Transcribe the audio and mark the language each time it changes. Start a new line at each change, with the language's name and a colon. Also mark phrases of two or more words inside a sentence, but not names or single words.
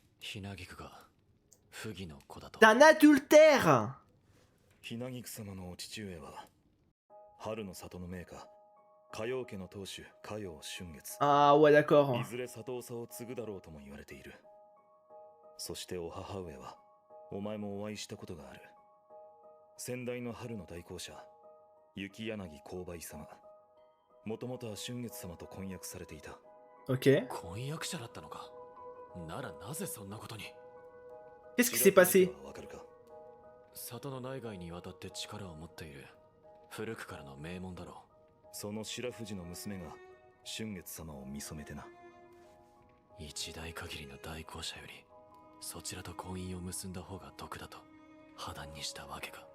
French: un adultère.
Japanese: ひなぎく様のお父上は春の里の名家嘉陽家の当主嘉陽春月。
French: Ah ouais, d'accord.
Japanese: いずれ里長を継ぐだろうとも言われている。そしてお母上はお前もお会いしたことがある。先代の春の大公者雪柳勾配様。もともとは春月様と婚約されていた。
French: Ok.
Japanese: 婚約者だったのか。ならなぜそんなことに。
French: Qu'est-ce qui s'est passé?
Japanese: わかるか。里の内外にわたって力を持っている古くからの名門だろう。その白藤の娘が春月様を見初めてな。一代限りの大公者よりそちらと婚姻を結んだ方が得だと破談にしたわけか。